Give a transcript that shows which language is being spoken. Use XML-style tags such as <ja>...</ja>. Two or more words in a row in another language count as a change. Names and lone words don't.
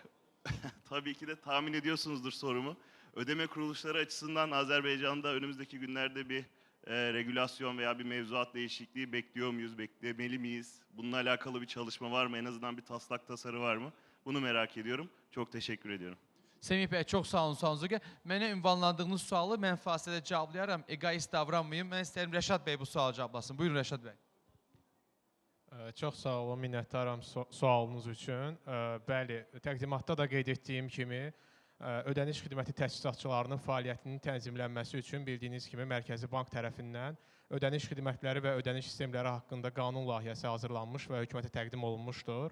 <tr>Tabii ki de tahmin ediyorsunuzdur sorumu. Ödeme kuruluşları açısından Azerbaycan'da önümüzdeki günlerde bir regülasyon veya bir mevzuat değişikliği bekliyor muyuz, beklemeli miyiz? Bununla alakalı bir çalışma var mı? En azından bir taslak tasarı var mı? Bunu merak ediyorum. Çok teşekkür ediyorum.</tr> <az>Semih bəy, çox sağ olun sualınıza. Mənə ünvanlandığınız sualı mən fasilədə cavablayaram. Egoist davranmayın. Mən istəyirəm Rəşad bəy bu sualı cavablasın. Buyurun Rəşad bəy. Çox sağ olun, minnətdaram sualınız üçün. Bəli, təqdimatda da qeyd etdiyim kimi, ödəniş xidməti təchizatçılarının fəaliyyətinin tənzimlənməsi üçün bildiyiniz kimi Mərkəzi Bank tərəfindən ödəniş xidmətləri və ödəniş sistemləri haqqında qanun layihəsi hazırlanmış və hökumətə təqdim olunmuşdur.</az>